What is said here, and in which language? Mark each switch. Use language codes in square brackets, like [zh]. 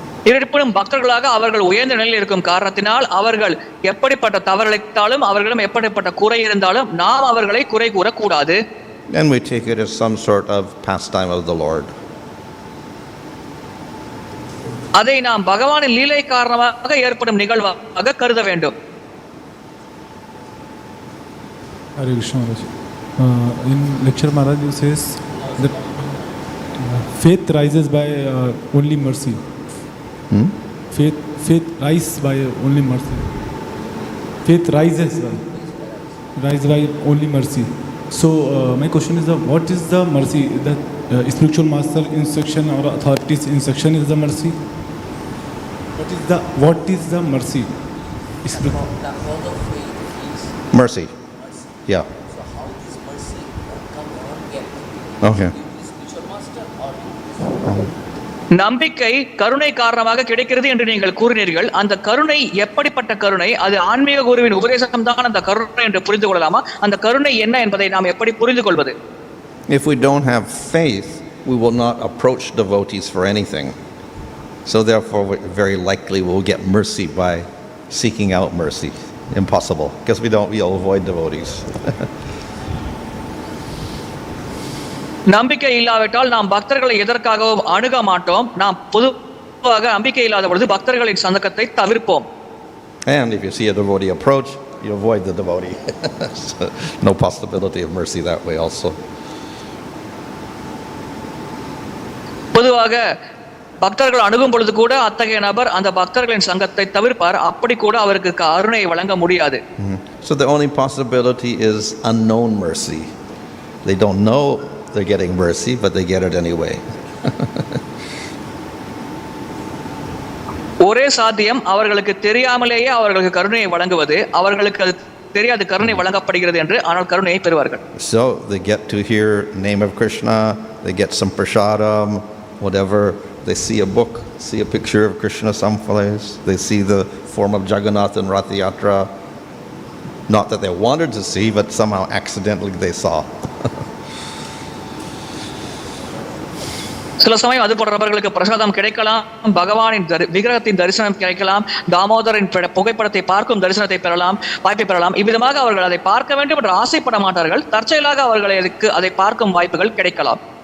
[ta] இருப்பினும் பக்தர்களாக அவர்கள் உயர்ந்த நிலையில் இருக்கும் காரணத்தினால் அவர்கள் எப்படிப்பட்ட தவறிழைத்தாலும் அவர்களிடம் எப்படிப்பட்ட குறை இருந்தாலும் நாம் அவர்களை குறை கூறக்கூடாது. [en] And we take it as some sort of pastime of the Lord. [ta] அதை நாம் பகவானின் லீலை காரணமாக ஏற்படும் நிகழ்வாக கருத வேண்டும். [en] Hare Krishna Maharaj. In lecture Maharaj says that faith rises by only mercy. faith rises by only mercy. Faith rises by only mercy. So my question is, what is the mercy? The spiritual master instruction or authorities instruction is the mercy? What is the mercy? Mercy. Yeah. So how this mercy come on get? Okay. Spiritual master or [ta] நம்பிக்கை கருணை காரணமாக கிடைக்கிறது என்று நீங்கள் கூறினீர்கள். அந்த கருணை எப்படிப்பட்ட கருணை? அது ஆன்மீக குருவின் உபதேசம் தான் அந்த கருணை என்று புரிந்து கொள்ளலாமா? அந்த கருணை என்ன என்பதை நாம் எப்படி புரிந்து கொள்வது? [en] If we don't have faith, we will not approach devotees for anything. So therefore, very likely we'll get mercy by seeking out mercy. Impossible, because we'll avoid devotees. [ta] நம்பிக்கை இல்லாவிட்டால் நாம் பக்தர்களை எதற்காகவும் அணுக மாட்டோம். நாம் பொதுவாக நம்பிக்கை இல்லாத பொழுது பக்தர்களின் சந்தக்கத்தை தவிர்ப்போம். [en] And if you see a devotee approach, you avoid the devotee. So, no possibility of mercy that way also. [ta] பொதுவாக பக்தர்கள் அணுகும் பொழுது கூட அத்தகைய நபர் அந்த பக்தர்களின் சங்கத்தை தவிர்ப்பார். அப்படி கூட அவருக்கு கருணை வழங்க முடியாது. [en] So the only possibility is unknown mercy. They don't know they're getting mercy, but they get it anyway. [ta] ஒரே சாத்தியம் அவர்களுக்கு தெரியாமலேயே அவர்களுக்கு கருணையை வழங்குவது. அவர்களுக்கு அது தெரியாது கருணை வழங்கப்படுகிறது என்று, ஆனால் கருணையை பெறுவார்கள். [en] So they get to hear name of Krishna, they get some prasadam, whatever. They see a book, see a picture of Krishna someplace. They see the form of Jagannath and Rath Yatra. Not that they wanted to see, but somehow accidentally they saw. [ta] சில சமயம் அது போன்ற நபர்களுக்கு பிரசாதம் கிடைக்கலாம், பகவானின் விக்கிரகத்தின் தரிசனம் கிடைக்கலாம், தாமோதரின் புகைப்படத்தை பார்க்கும் தரிசனத்தை பெறலாம், வாய்ப்பை பெறலாம். இவ்விதமாக அவர்கள் அதை பார்க்க வேண்டும் என்று ஆசைப்பட மாட்டார்கள். தற்செயலாக அவர்களுக்கு அதை பார்க்கும் வாய்ப்புகள் கிடைக்கலாம்.